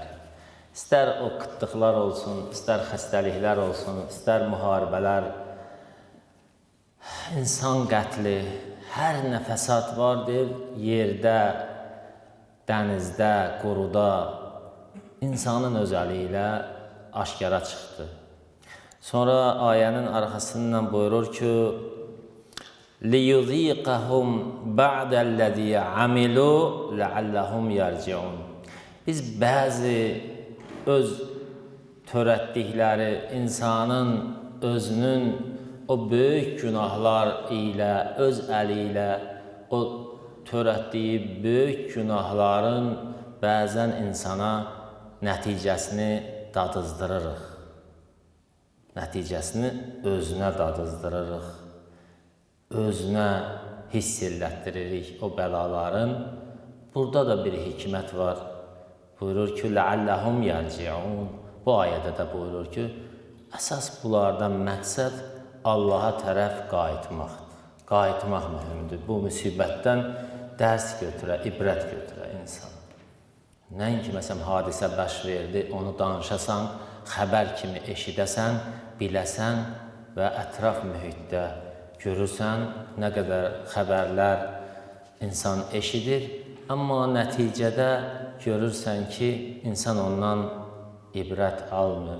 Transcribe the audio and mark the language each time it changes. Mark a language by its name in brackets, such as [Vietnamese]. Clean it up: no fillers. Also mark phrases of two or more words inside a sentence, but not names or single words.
[Azerbaijani] İstər o qıtlıqlar olsun, istər xəstəliklər olsun, istər müharibələr, insan qətli, hər nə fəsad vardır, yerdə, dənizdə, quruda insanın öz əli ilə aşkara çıxdı. Sonra ayənin arxasından buyurur ki, [Arabic] لِيُذِيقَهُمْ بَعْدَ الَّذِي عَمِلُوا لَعَلَّهُمْ يَرْجِعُونَ. [Azerbaijani] Biz bəzi öz törətdikləri insanın özünün o böyük günahlar ilə, öz əli ilə o törətdiyi böyük günahların bəzən insana nəticəsini dadızdırırıq. Nəticəsini özünə dadızdırırıq. Özünə hiss elətdiririk o bəlaların. Burada da bir hikmət var. Buyurur ki, [Arabic] لَعَلَّهُمْ يَرْجِعُونَ. [Azerbaijani] Bu ayədə də buyurur ki, əsas bunlardan məqsəd Allaha tərəf qayıtmaqdır. Qayıtmaq mühümdür. Bu müsibətdən dərs götürə, ibrət götürə insan. Nəinki məsələn hadisə baş verdi, onu danışasan, xəbər kimi eşidəsən, biləsən və ətraf mühitdə görürsən, nə qədər xəbərlər insan eşidir, amma nəticədə görürsən ki, insan ondan ibrət almır.